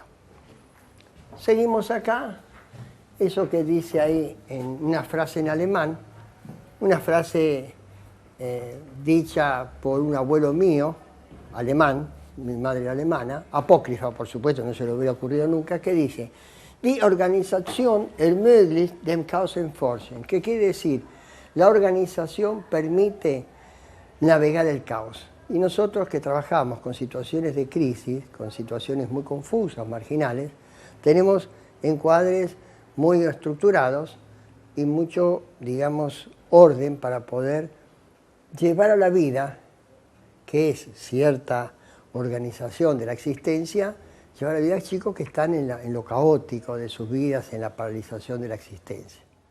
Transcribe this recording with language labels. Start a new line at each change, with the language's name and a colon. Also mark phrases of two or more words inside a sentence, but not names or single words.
Spanish: Seguimos acá. Eso que dice ahí en una frase en alemán, una frase dicha por un abuelo mío, alemán, mi madre era alemana, apócrifa por supuesto, no se le hubiera ocurrido nunca, que dice:
German: Die Organisation ermöglicht dem Chaos entforschen.
Spanish: ¿Qué quiere decir? La organización permite navegar el caos. Y nosotros que trabajamos con situaciones de crisis, con situaciones muy confusas, marginales, tenemos encuadres muy estructurados y mucho, digamos, orden para poder llevar a la vida, que es cierta organización de la existencia, llevar a la vida a chicos que están en lo caótico de sus vidas, en la paralización de la existencia.